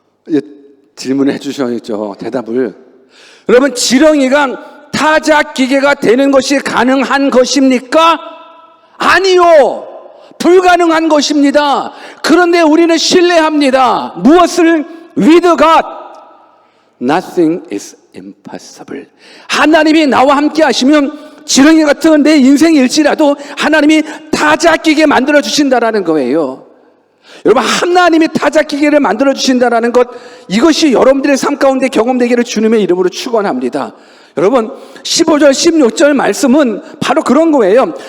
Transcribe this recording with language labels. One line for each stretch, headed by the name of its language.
Korean: 예, 질문해 주셔야죠. 대답을. 여러분, 지렁이가 타작 기계가 되는 것이 가능한 것입니까? 아니요. 불가능한 것입니다. 그런데 우리는 신뢰합니다. 무엇을?
English: With God, nothing is impossible.
Korean: 하나님이 나와 함께 하시면 지렁이 같은 내 인생일지라도 하나님이 타작 기계 만들어 주신다라는 거예요. 여러분, 하나님이 타작 기계를 만들어 주신다라는 것, 이것이 여러분들의 삶 가운데 경험되기를 주님의 이름으로 축원합니다. 여러분, 15절 16절 말씀은 바로 그런 거예요.